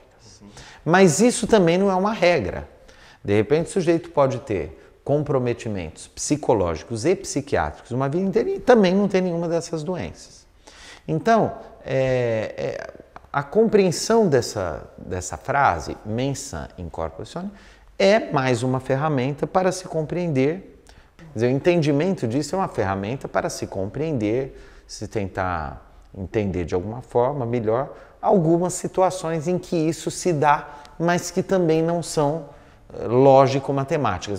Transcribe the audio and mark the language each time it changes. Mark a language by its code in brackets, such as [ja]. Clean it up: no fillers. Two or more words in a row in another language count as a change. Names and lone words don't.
[pt] Mas isso também não é uma regra. De repente, o sujeito pode ter comprometimentos psicológicos e psiquiátricos uma vida inteira e também não ter nenhuma dessas doenças. Então, a compreensão dessa frase, [la] mens sana in corpore sano, [pt] é mais uma ferramenta para se compreender. Quer dizer, o entendimento disso é uma ferramenta para se compreender, se tentar entender de alguma forma melhor algumas situações em que isso se dá, mas que também não são lógico-matemáticas.